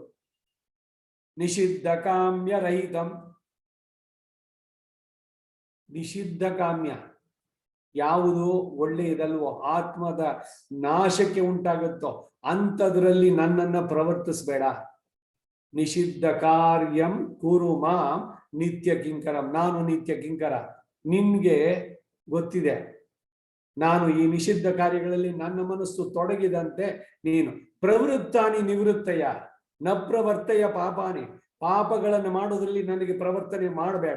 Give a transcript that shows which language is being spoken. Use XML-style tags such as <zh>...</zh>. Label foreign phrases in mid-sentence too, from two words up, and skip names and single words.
<sa>ನಿಷಿದ್ಧ ಕಾಮ್ಯ ರಹಿತಂ,</sa> <kn>ನಿಷಿದ್ಧ ಕಾಮ್ಯ ಯಾವುದು ಒಳ್ಳೆಯದಲ್ವೋ, ಆತ್ಮದ ನಾಶಕ್ಕೆ ಉಂಟಾಗುತ್ತೋ ಅಂಥದ್ರಲ್ಲಿ ನನ್ನನ್ನ ಪ್ರವರ್ತಿಸ್ಬೇಡ.</kn> <sa>ನಿಷಿದ್ಧ ಕಾರ್ಯಂ ಕುರು ಮಾಂ ನಿತ್ಯ ಕಿಂಕರಂ,</sa> <kn>ನಾನು ನಿತ್ಯ ಕಿಂಕರ. ನಿನ್ಗೆ ಗೊತ್ತಿದೆ ನಾನು ಈ ನಿಷಿದ್ಧ ಕಾರ್ಯಗಳಲ್ಲಿ ನನ್ನ ಮನಸ್ಸು ತೊಡಗಿದಂತೆ ನೀನು</kn> <sa>ಪ್ರವೃತ್ತಾನಿ ನಿವೃತ್ತಯ ನ ಪ್ರವರ್ತಯ ಪಾಪಾನಿ,</sa> <kn>ಪಾಪಗಳನ್ನು ಮಾಡೋದ್ರಲ್ಲಿ ನನಗೆ ಪ್ರವರ್ತನೆ ಮಾಡಬೇಡ.</kn>